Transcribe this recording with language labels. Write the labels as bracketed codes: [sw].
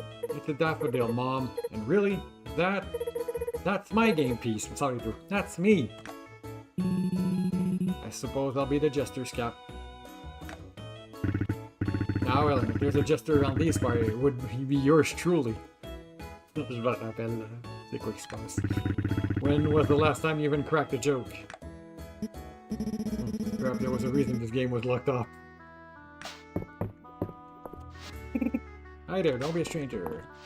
[en] It's a daffodil, Mom. And really? That's my game piece. I'm sorry, Drew. That's me. I suppose I'll be the jester's cap. Now, Ellen, if there's a jester around these parts, it would be yours truly. [fr] Je me rappelle, c'est quoi qui se passe? [en] When was the last time you even cracked a joke? Perhaps there was a reason this game was locked off. Hi there, don't be a stranger.